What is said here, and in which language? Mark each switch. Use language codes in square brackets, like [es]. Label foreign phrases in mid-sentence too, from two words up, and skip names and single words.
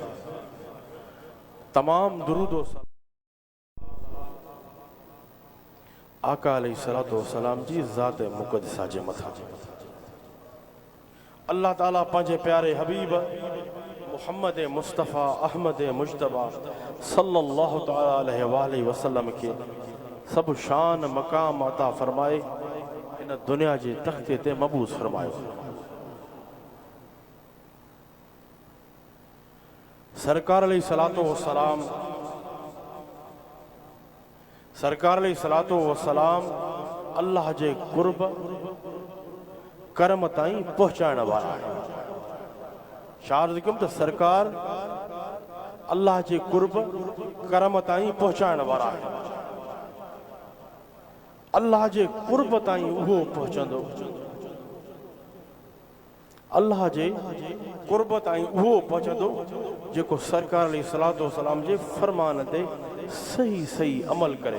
[sd] तमाम दुरूद व सलाम आका [ar] عليه الصلاة والسلام [sd] जी ज़ात मुक़द्दसा जे मथां। अल्लाह ताला पंहिंजे प्यारे हबीब मुहम्मद मुस्तफ़ा अहमद मुज्तबा [ar] صلى الله تعالى عليه وسلم [sd] के सब शान मक़ाम अता फरमाए इन दुनिया जे तख़्ते ते मबूस फरमायो। सरकार [ar] عليه الصلاة والسلام, [sd] सरकार [ar] عليه الصلاة والسلام [sd] अल्लाह जे कुर्ब करम ताईं पहुंचाइण वारा है। शार्द कम तो सरकार अल्लाह जे कुर्ब करम ताईं पहुंचाइण वारा है। अल्लाह जे कुर्ब ताईं उहो पहुचंदो, अल्लाह जे कुर्ब ताईं उहो पहुचंदो जेको सरकार [ar] عليه الصلاة والسلام [sd] जे फरमान ते सही सही अमल करे।